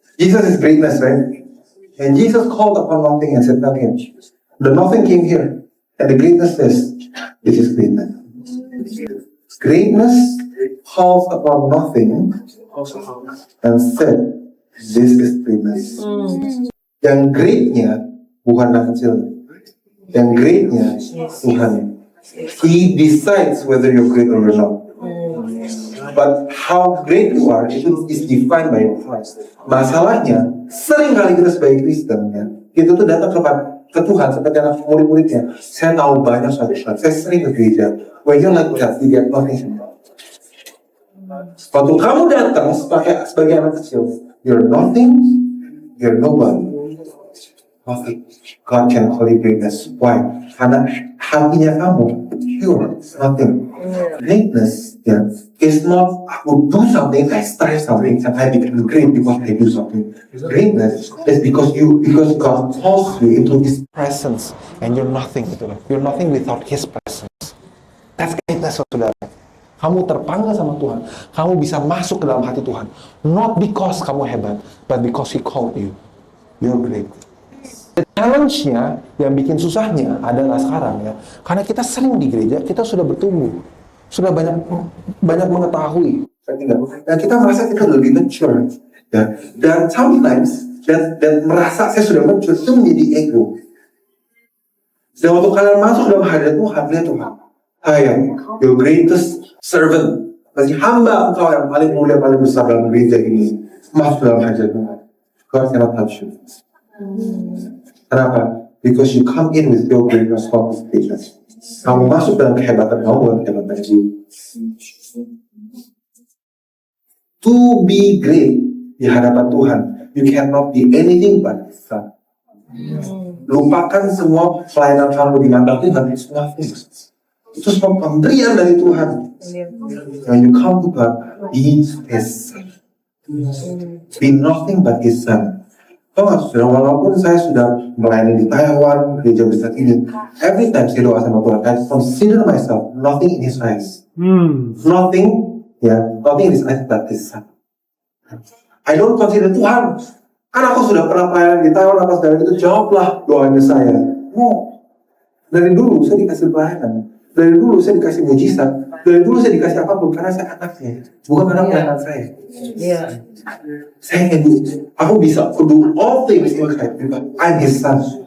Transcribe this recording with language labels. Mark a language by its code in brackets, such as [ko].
[en] Jesus is greatness, right? And Jesus called upon nothing and said, "Come here." The nothing came here, and the greatness says, "This is greatness." Greatness calls upon nothing and said, "This is greatness." [id] Yang greatnya bukan anak kecil, yang greatnya Tuhan. [en] He decides whether you're great or not. But how great you are, itu is defined by your heart. [id] Masalahnya, sering kali kita sebagai Kristen, ya, itu tuh datang ke Tuhan seperti anak murid-muridnya. Saya tahu banyak soal Tuhan, saya sering ke gereja. [en] When you're like that, you get nothing. [id] Waktu kamu datang sebagai anak kecil, [en] you're nothing, you're nobody. God can call you greatness. Why? [id] Karena hatinya kamu [en] pure, nothing. Greatness, yeah, is not I will do something, I start something, and I become great because I do something. Greatness is because God calls you into His presence, and you're nothing. You're nothing without His presence. That's greatness, saudara. [id] Kamu terpanggil sama Tuhan. Kamu bisa masuk ke dalam hati Tuhan. [en] Not because [id] kamu hebat, [en] but because He called you. You're great. [id] Challenge-nya yang bikin susahnya adalah sekarang ya, karena kita sering di gereja, kita sudah bertumbuh, sudah banyak mengetahui. Dan kita merasa kita lebih mature. Ya. Dan sometimes dan merasa saya sudah mature itu menjadi ego. Dan waktu kalian masuk dalam hadirat Tuhan, lihat Tuhan, [en] I am your greatest servant. [id] Masih hamba engkau yang paling mulia, paling besar dalam gereja ini. Masuk dalam hadirat Tuhan. [en] God cannot touch you. [id] Kenapa? [en] Because you come in with your great responsibilities. [id] Kamu masuk dalam kehebatan kamu, bukan kehebatan dia. [en] To be great [id] di hadapan Tuhan, [en] you cannot be anything but Son. [id] Lupakan semua pelayanan kamu di mata Tuhan, [en] it's nothing. [id] Itu semua pemberian dari Tuhan. [en] When you come to God, be His Son. Be nothing but His Son. [id] Walaupun saya sudah melayani di Taiwan, gereja besar ini, [en] every time [id] saya doa sama Tuhan, [en] I consider myself nothing in His eyes. Nothing in His eyes but His Son. I don't consider Tuhan. [id] Kan aku sudah pernah pelayanan di Taiwan, apa segala itu, jawablah doanya saya. Dari dulu saya dikasih pelayanan. Dari dulu saya dikasih mujizat. Dari dulu saya dikasih apapun karena saya anaknya, bukan karena pelayanan saya. Saya aku bisa [en] do all things in Christ because I'm His Son.